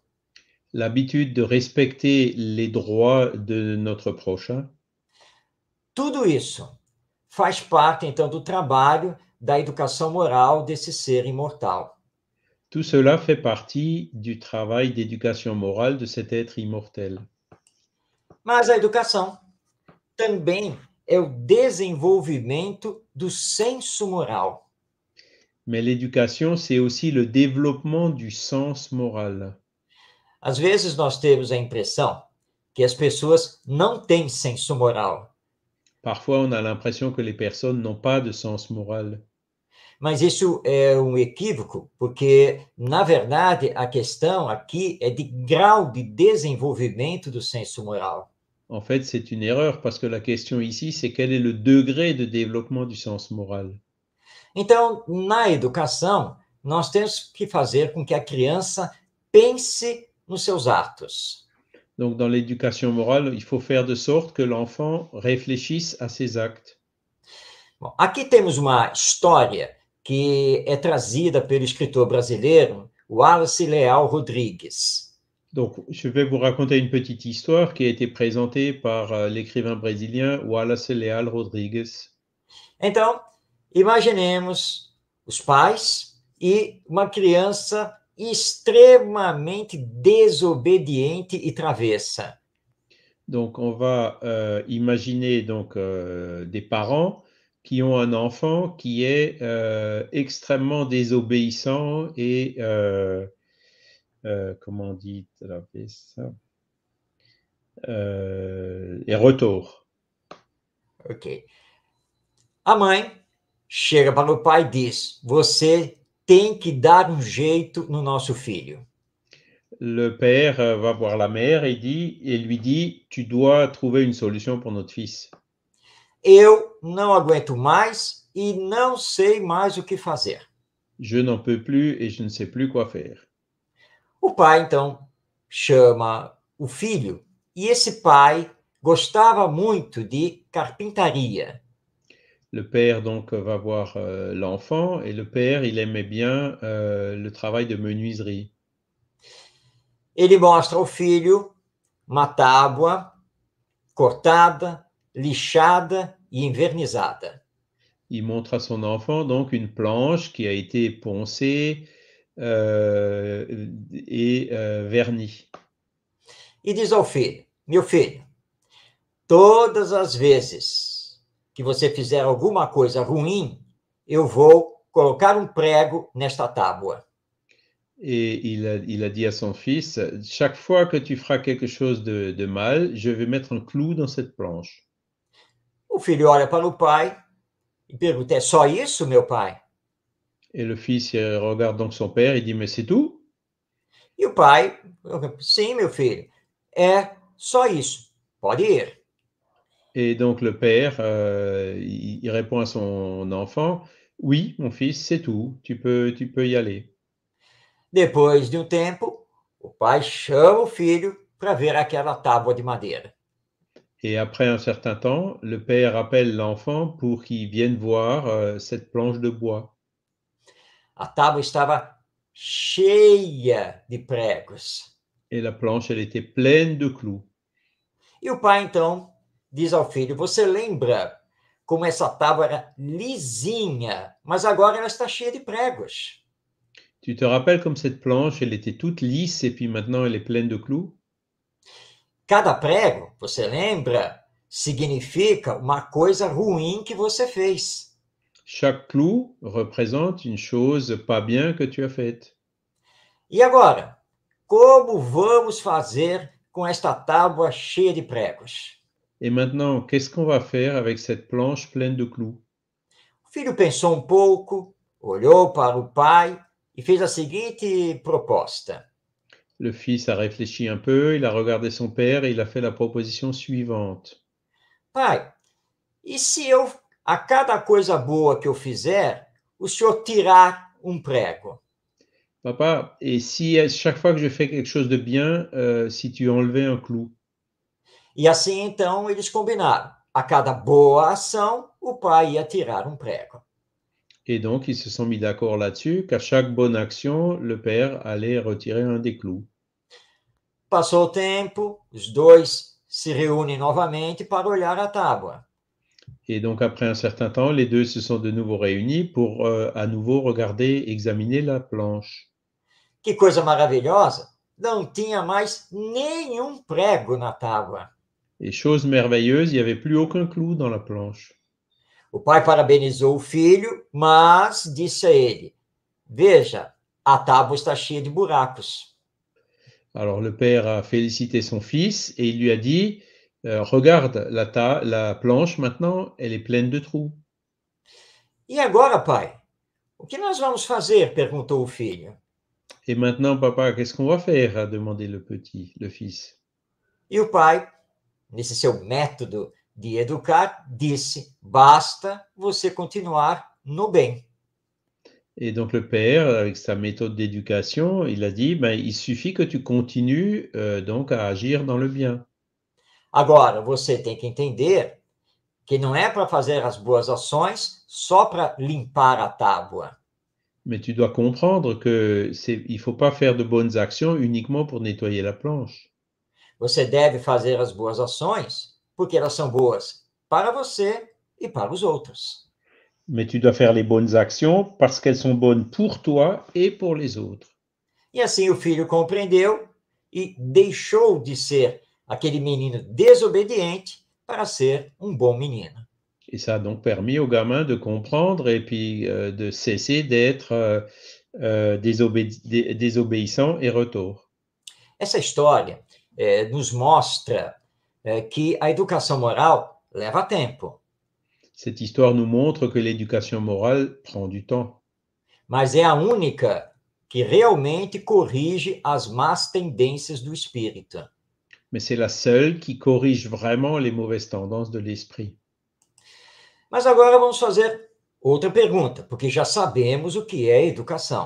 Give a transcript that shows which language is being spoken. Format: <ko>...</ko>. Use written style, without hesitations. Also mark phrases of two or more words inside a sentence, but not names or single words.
<fr>L'habitude de respecter les droits de notre prochain.</fr> <pt>Tudo isso faz parte, então, do trabalho da educação moral desse ser imortal.</pt> <fr>Tout cela fait partie du travail d'éducation morale de cet être immortel.</fr> <pt>Mas a educação também é o desenvolvimento do senso moral.</pt> <fr>Mais l'éducation, c'est aussi le développement du sens moral.</fr> <pt>Às vezes nós temos a impressão que as pessoas não têm senso moral.</pt> <fr>Parfois, on a l'impression que les personnes n'ont pas de sens moral.</fr> <pt>Mas isso é um equívoco, porque, na verdade, a questão aqui é de grau de desenvolvimento do senso moral.</pt> <fr>En fait, c'est une erreur parce que la question ici, c'est quel est le degré de développement du sens moral.</fr> <pt>Então, na educação, nós temos que fazer com que a criança pense nos seus atos.</pt> <fr>Donc, dans l'éducation morale, il faut faire de sorte que l'enfant réfléchisse à ses actes.</fr> <pt>Bom, aqui temos uma história que é trazida pelo escritor brasileiro Wallace Leal Rodrigues.</pt> <fr>Donc, je vais vous raconter une petite histoire qui a été présentée par l'écrivain brésilien Wallace Leal Rodrigues.</fr> <pt>Então, imaginemos os pais e uma criança extremamente desobediente e travessa.</pt> <fr>Donc, on va imaginer donc, des parents qui ont un enfant qui est extrêmement désobéissant et, comment on dit ça? Et retour. Ok.</fr> <pt>A mãe chega para o pai e diz: você tem que dar um jeito no nosso filho.</pt> <fr>Le père va voir la mère et lui dit, tu dois trouver une solution pour notre fils.</fr> <pt>Eu não aguento mais e não sei mais o que fazer.</pt> <fr>Je n'en peux plus et je ne sais plus quoi faire.</fr> <pt>O pai, então, chama o filho e esse pai gostava muito de carpintaria.</pt> <fr>Le père donc va voir l'enfant et le père, il aimait bien le travail de menuiserie.</fr> <pt>Ele mostra ao filho uma tábua cortada, lixada e envernizada.</pt> <fr>Il montre à son enfant donc une planche qui a été poncée et vernie.</fr> <pt>E diz ao filho: meu filho, todas as vezes que você fizer alguma coisa ruim, eu vou colocar um prego nesta tábua.</pt> <fr>Et il a dit à son fils, chaque fois que tu feras quelque chose de mal, je vais mettre un clou dans cette planche.</fr> <pt>O filho olha para o pai e pergunta: é só isso, meu pai?</pt> <fr>Et le fils regarde donc son père et dit, mais c'est tout?</fr> <pt>E o pai: sim, meu filho, é só isso. Pode ir.</pt> <fr>Et donc le père, il répond à son enfant, oui, mon fils, c'est tout, tu peux y aller.</fr> <pt>Depois de um tempo, o pai chama o filho para ver aquela tábua de madeira.</pt> <fr>Et après un certain temps, le père appelle l'enfant pour qu'il vienne voir cette planche de bois.</fr> <pt>A tábua estava cheia de pregos.</pt> <fr>Et la planche, elle était pleine de clous.</fr> <pt>E o pai, então, diz ao filho: você lembra como essa tábua era lisinha, mas agora ela está cheia de pregos?</pt> <fr>Tu te rappelles comme cette planche, elle était toute lisse et puis maintenant elle est pleine de clous?</fr> <pt>Cada prego, você lembra, significa uma coisa ruim que você fez.</pt> <fr>Chaque clou représente une chose pas bien que tu as faite.</fr> <pt>E agora, como vamos fazer com esta tábua cheia de pregos?</pt> <fr>Et maintenant, qu'est-ce qu'on va faire avec cette planche pleine de clous?</fr> <pt>O filho pensou um pouco, olhou para o pai e fez a seguinte proposta.</pt> <fr>Le fils a réfléchi un peu, il a regardé son père et il a fait la proposition suivante.</fr> <pt>Pai, e se eu, a cada coisa boa que eu fizer, o senhor tirar um prego?</pt> <fr>Papa, et si à chaque fois que je fais quelque chose de bien, si tu enlevais un clou?</fr> <pt>E assim, então, eles combinaram. A cada boa ação, o pai ia tirar um prego.</pt> <fr>Et donc, ils se sont mis d'accord là-dessus qu'à chaque bonne action, le père allait retirer un des clous.</fr> <pt>Passou o tempo, os dois se reúnem novamente para olhar a tábua.</pt> <fr>Et donc, après un certain temps, les deux se sont de nouveau réunis pour à nouveau regarder, examiner la planche.</fr> <pt>Que coisa maravilhosa! Não tinha mais nenhum prego na tábua.</pt> <fr>Et chose merveilleuse, il n'y avait plus aucun clou dans la planche.</fr> <pt>O pai parabenizou o filho, mas disse a ele: Veja, a tábua está cheia de buracos.</pt> <fr>Alors, le père a félicité son fils et il lui a dit, regarde, la planche maintenant, elle est pleine de trous.</fr> <pt>E agora, pai? O que nós vamos fazer? Perguntou o filho.</pt> <fr>Et maintenant, papa, qu'est-ce qu'on va faire? A demandé le fils.</fr> <pt>E o pai, nesse seu método de educar, disse: Basta você continuar no bem.</pt> <fr>Et donc le père, avec sa méthode d'éducation, il a dit, ben, il suffit que tu continues donc à agir dans le bien.</fr> <pt>Agora, você tem que entender que não é para fazer as boas ações só para limpar a tábua.</pt> <fr>Mais tu dois comprendre que il faut pas faire de bonnes actions uniquement pour nettoyer la planche.</fr> <pt>Você deve fazer as boas ações porque elas são boas para você e para os outros.</pt> <fr>Mais tu dois faire les bonnes actions parce qu'elles sont bonnes pour toi et pour les autres.</fr> <pt>E assim o filho compreendeu e deixou de ser aquele menino desobediente para ser um bom menino.</pt> <fr>Et ça a donc permis au gamin de comprendre et puis de cesser d'être désobéissant et retors.</fr> <pt>Essa história nos mostra que a educação moral leva tempo,</pt> <fr>Cette histoire nous montre que l'éducation morale prend du temps.</fr> <pt>mas é a única que realmente corrige as más tendências do espírito.</pt> <fr>Mais c'est la seule qui corrige vraiment les mauvaises tendances de l'esprit.</fr> <pt>Mas agora vamos fazer outra pergunta, porque já sabemos o que é educação.</pt>